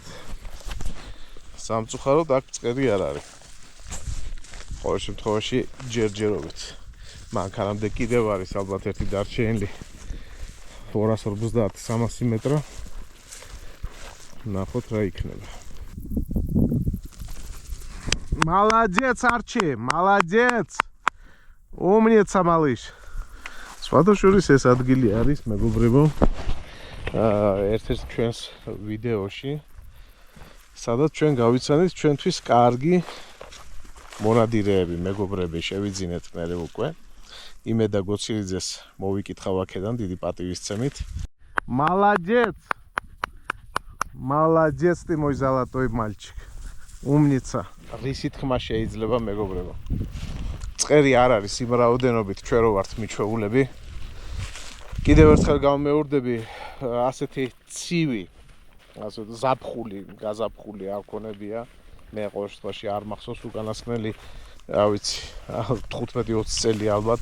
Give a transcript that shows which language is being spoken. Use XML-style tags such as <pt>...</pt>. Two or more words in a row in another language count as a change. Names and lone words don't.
<ka>სამწუხაროდ აქ წყერი არ არის. ყოველ შემთხვევაში ჯერჯერობით. მანქანამდე კიდევ არის ალბათ ერთი დარჩენილი 250-300 მეტრა. ნახოთ რა იქნება.</ka> <ru>Молодец, Арчи, молодец. Умница, малыш.</ru> <ka>Სხვადასხვა ეს ადგილი არის, მეგობრებო. ერთ-ერთ ჩვენს ვიდეოში, სადაც ჩვენ გავიცანით ჩვენთვის კარგი მონადირეები, მეგობრები, შევიძინეთ მერე უკვე. იმედა გოცირიძეს მოვიკითხავ აქედან დიდი პატივისცემით.</ka> <ru>Молодец. Молодец ты, мой золотой мальчик. Умница.</ru> <ka>რისი თქმა შეიძლება, მეგობრებო. წყერი არ არის იმ რაოდენობით ჩვენ რო ვართ მიჩვეულები. კიდევ ერთხელ გამეორდები ასეთი ცივი, ასე ზაფხული, გაზაფხული არ ქონებია. მე ყოველ შემთხვევაში არ მახსოვს უკანასკნელი, რა ვიცი, 15-20 წელი ალბათ.</ka>